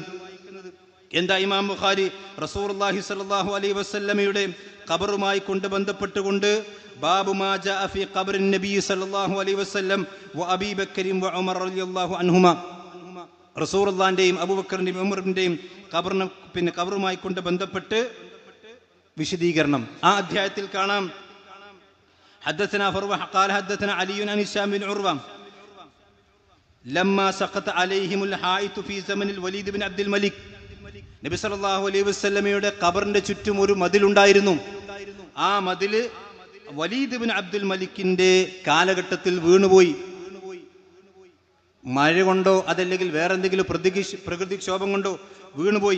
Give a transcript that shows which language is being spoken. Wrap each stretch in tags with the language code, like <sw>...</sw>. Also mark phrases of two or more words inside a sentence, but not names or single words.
<ml>എന്താ ഇമാം ബുഖാരി</ml> <ar>رسول الله صلى الله عليه وسلم</ar> <ml>ഖബറുമായി കൊണ്ട് ബന്ധപ്പെട്ടുകൊണ്ട്</ml> <ar>باب ما جاء في قبر النبي صلى الله عليه وسلم وأبي بكر وعمر رضي الله عنهما,</ar> <ml>റസൂലുള്ളാഹിന്റെയും അബൂബക്കറിന്റെയും ഉമറിന്റെയും ഖബറുമായി കൊണ്ട് ബന്ധപ്പെട്ട് വിശദീകരണം ആ അധ്യായത്തിൽ കാണാം.</ml> <ar>حدثنا فروة قال حدثنا علي عن هشام بن عروة لما سقط عليهم الحائط في زمن الوليد بن عبد الملك. النبي صلى الله عليه وسلم</ar> <ml>ഖബറിന്റെ ചുറ്റും ഒരു മതിലുണ്ടായിരുന്നു. ആ മതില് വലീദ് ബിൻ അബ്ദുൽ മലിക്കിന്റെ കാലഘട്ടത്തിൽ വീണുപോയി. മഴ കൊണ്ടോ അതല്ലെങ്കിൽ വേറെന്തെങ്കിലും പ്രകൃതിക്ഷോഭം കൊണ്ടോ വീണുപോയി.</ml>